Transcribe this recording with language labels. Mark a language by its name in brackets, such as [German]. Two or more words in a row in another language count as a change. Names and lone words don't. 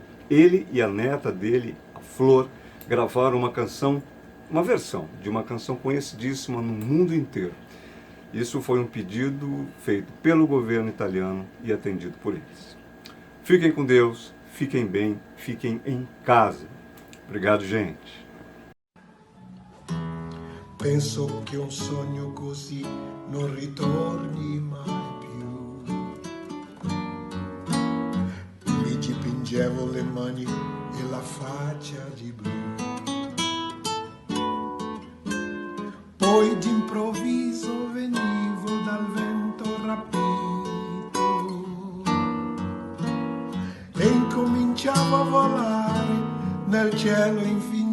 [Portuguese] Ele e a neta dele, a Flor, gravaram uma canção, uma versão de uma canção conhecidíssima no mundo inteiro. Isso foi um pedido feito pelo governo italiano e atendido por eles. Fiquem com Deus, fiquem bem, fiquem em casa. Obrigado, gente. [Italian] Penso che un sogno così non ritorni mai più. Mi dipingevo le mani e la faccia di blu. Poi d'improvviso venivo dal vento rapito e incominciavo a volare nel cielo infinito.